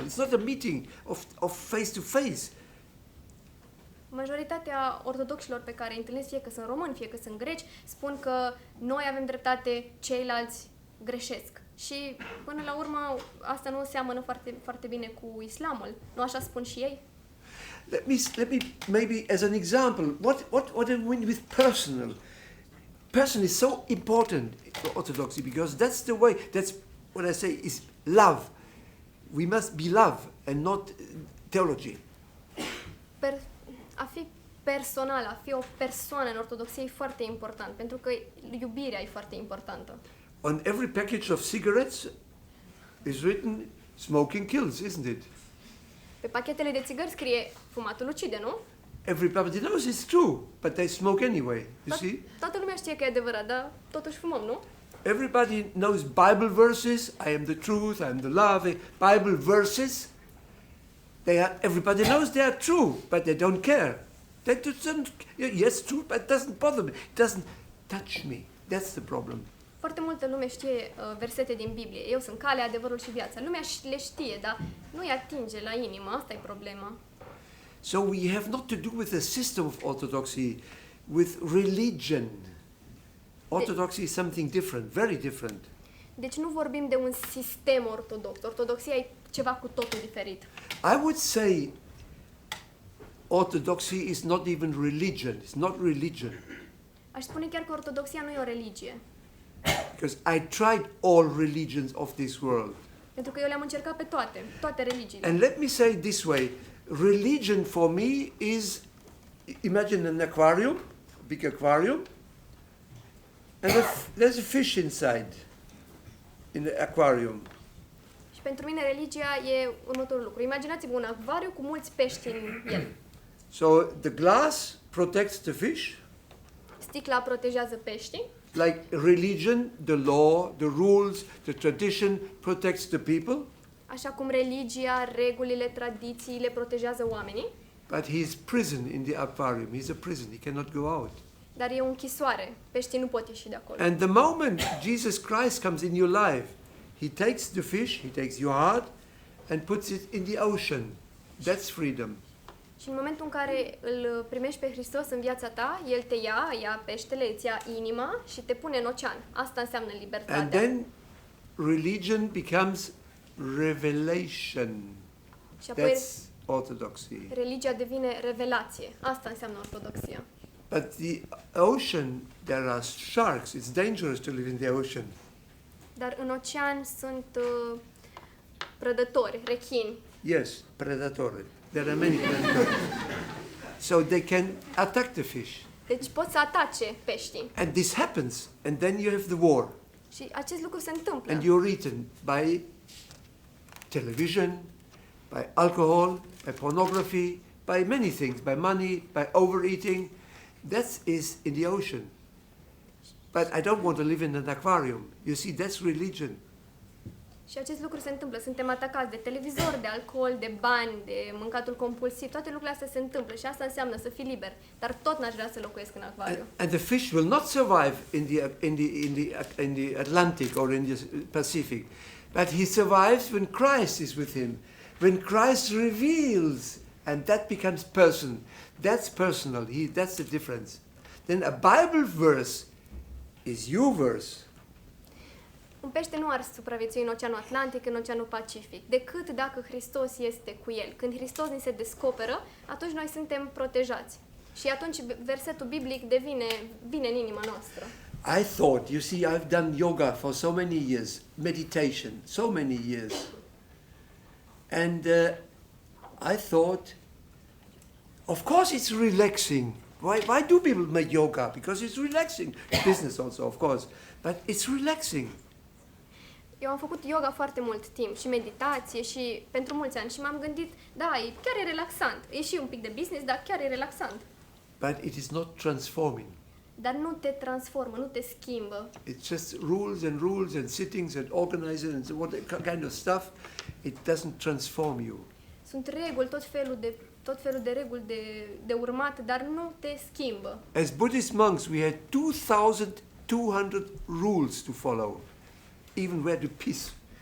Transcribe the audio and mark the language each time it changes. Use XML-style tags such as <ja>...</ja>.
<en>It's not a meeting of face to face.</en> <ro>Majoritatea ortodoxilor pe care îi întâlnesc, fie că sunt români, fie că sunt greci, spun că noi avem dreptate, ceilalți greșesc. Și până la urmă asta nu seamănă foarte, foarte bine cu islamul. Nu așa spun și ei?</ro> <en>Let me maybe as an example, what I mean with personal. Person is so important for Orthodoxy because that's the way, that's what I say is love. We must be love and not theology.</en> <ro>A fi personal, a fi o persoană în Ortodoxie e foarte important, pentru că iubirea e foarte importantă.</ro> <en>On every package of cigarettes is written smoking kills, isn't it?</en> <ro>Pe pachetele de țigări scrie fumatul ucide, nu?</ro> <en>Everybody knows it's true, but they smoke anyway, you see?</en> <ro>Toată lumea știe că e adevărat, dar totuși fumăm, nu?</ro> <en>Everybody knows Bible verses. I am the truth, I am the love. Bible verses. Everybody knows they are true, but they don't care. They don't. Yes, true, but it doesn't bother me. It doesn't touch me. That's the problem.</en> <ro>Foarte multă lume știe versete din Biblie. Eu sunt calea, adevărul și viața. Lumea le știe, dar nu-i atinge la inimă. Asta e problema.</ro> <en>So we have not to do with the system of orthodoxy, with religion. Orthodoxy is something different, very different.</en> <ro>Deci nu vorbim de un sistem ortodox. Ortodoxia e ceva cu totul diferit.</ro> <en>I would say orthodoxy is not even religion. It's not religion.</en> <ro>Aș spune chiar că ortodoxia nu e o religie.</ro> <en>Because I tried all religions of this world.</en> <ro>Pentru că eu le-am încercat pe toate religiile.</ro> <en>And let me say it this way, religion for me is, imagine an aquarium, a big aquarium, and there's a fish inside, in the aquarium.</en> <ro>Și pentru mine religia e următorul lucru. Imaginați-vă un acvariu cu mulți pești în el.</ro> <en>So the glass protects the fish,</en> <ro>Sticla protejează peștii.</ro> <en>like religion, the law, the rules, the tradition protects the people.</en> <ro>Așa cum religia, regulile, tradițiile protejează oamenii.</ro> <en>But he's prison in the aquarium. He's a prison. He cannot go out.</en> <ro>Dar e o închisoare. Peștii nu pot ieși de acolo.</ro> <en>And the moment Jesus Christ comes in your life, he takes the fish, he takes your heart, and puts it in the ocean. That's freedom.</en> <ro>Și în momentul în care îl primești pe Hristos în viața ta, El te ia peștele, îți ia inima și te pune în ocean. Asta înseamnă libertatea.</ro> <en>And then religion becomes revelation.</en> <ro>Și apoi</ro> <en>That's orthodoxy.</en> <ro>religia devine revelație. Asta înseamnă ortodoxia.</ro> <en>But the ocean, there are sharks. It's dangerous to live in the ocean.</en> <ro>Dar în ocean sunt prădători, rechini.</ro> <en>Yes, predatori. There are many predators. So they can attack the fish.</en> <ro>Deci pot să atace peștii.</ro> <en>And this happens. And then you have the war.</en> <ro>Și acest lucru se întâmplă.</ro> <en>And you're eaten by television, by alcohol, by pornography, by many things, by money, by overeating. That is in the ocean. But I don't want to live in an aquarium. You see, that's religion.</en> <ro>Și acest lucru se întâmplă. Suntem atacați de televizor, de alcool, de bani, de mâncatul compulsiv. Toate lucrurile astea se întâmplă și asta înseamnă să fii liber. Dar tot n-aș vrea să locuiesc în acvariu.</ro> <en>And the fish will not survive in the Atlantic or in the Pacific. But he survives when Christ is with him. When Christ reveals, and that becomes person. That's personal. That's the difference. Then a Bible verse is your verse.</en> <ro>Un pește nu ar supraviețui în Oceanul Atlantic, în Oceanul Pacific, decât dacă Hristos este cu el. Când Hristos ni se descoperă, atunci noi suntem protejați. Și atunci versetul biblic vine în inima noastră.</ro> <en>I thought, you see, I've done yoga for so many years, meditation, so many years. And I thought, of course it's relaxing. Why do people make yoga? Because it's relaxing. Business also, of course. But it's relaxing.</en> <ro>Eu am făcut yoga foarte mult timp și meditație și pentru mulți ani și m-am gândit, da, chiar e relaxant. E și un pic de business, dar chiar e relaxant.</ro> <en>But it is not transforming.</en> <ro>Dar nu te transformă, nu te schimbă.</ro> <en>It's just rules and sittings and organizing and what kind of stuff. It doesn't transform you.</en> <ro>Sunt reguli, tot felul de reguli de urmat, dar nu te schimbă.</ro> <en>As Buddhist monks, we had 2,200 rules to follow, even where to piss.</en>